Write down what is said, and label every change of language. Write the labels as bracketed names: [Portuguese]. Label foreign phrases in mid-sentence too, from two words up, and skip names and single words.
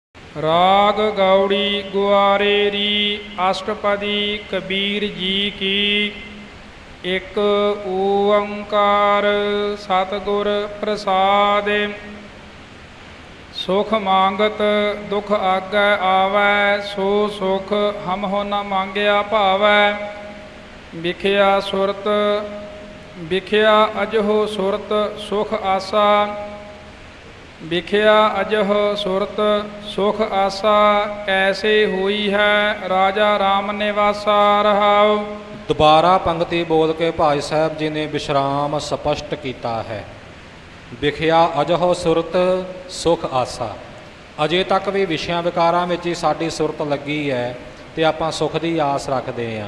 [Punjabi] ਰਾਗ ਗੌੜੀ ਗੁਆਰੇਰੀ ਅਸ਼ਟਪਦੀ ਕਬੀਰ ਜੀ ਕੀ। ਏਕ ਓਂਕਾਰ ਸਤਗੁਰ ਪ੍ਰਸਾਦ। ਸੁਖ ਮਾਂਗਤ ਦੁਖ ਆਗੇ ਆਵੈ, ਸੋ ਸੁਖ ਹਮ ਹੋ ਨ ਮਾਂਗਿਆ ਭਾਵੈ। ਵਿਖਿਆ ਸੁਰਤ ਵਿਖਿਆ ਅਜਹੋ ਸੁਰਤ ਸੁਖ ਆਸਾ। ਵਿਖਿਆ ਅਜਹ ਸੁਰਤ ਸੁਖ ਆਸਾ, ਕੈਸੇ ਹੁਈ ਹੈ ਰਾਜਾ ਰਾਮ ਨਿਵਾਸਾ। रहाओ। ਦੁਬਾਰਾ ਪੰਕਤੀ ਬੋਲ ਕੇ ਭਾਈ ਸਾਹਿਬ ਜੀ ਨੇ ਵਿਸ਼ਰਾਮ ਸਪਸ਼ਟ ਕੀਤਾ ਹੈ। ਵਿਖਿਆ ਅਜਹੋ ਸੁਰਤ ਸੁਖ ਆਸਾ। ਅਜੇ ਤੱਕ ਵੀ ਵਿਸ਼ਿਆਂ ਵਿਕਾਰਾਂ ਵਿੱਚ ਹੀ ਸਾਡੀ ਸੁਰਤ ਲੱਗੀ ਹੈ ਅਤੇ ਆਪਾਂ ਸੁੱਖ ਦੀ ਆਸ ਰੱਖਦੇ ਹਾਂ।